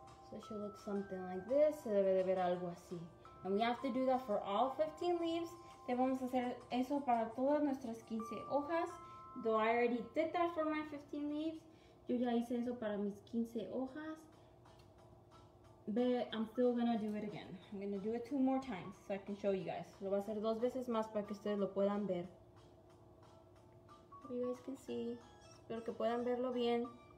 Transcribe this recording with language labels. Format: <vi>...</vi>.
<en>So it should look something like this.</en> <es>Se debe de ver algo así.</es> <en>And we have to do that for all 15 leaves.</en> <es>Debemos hacer eso para todas nuestras 15 hojas.</es> <en>Though I already did that for my 15 leaves.</en> <es>Yo ya hice eso para mis 15 hojas.</es> <en>But I'm still gonna do it again. I'm gonna do it 2 more times so I can show you guys.</en> <es>Lo voy a hacer 2 veces más para que ustedes lo puedan ver.</es> <en>So you guys can see.</en> <es>Espero que puedan verlo bien.</es>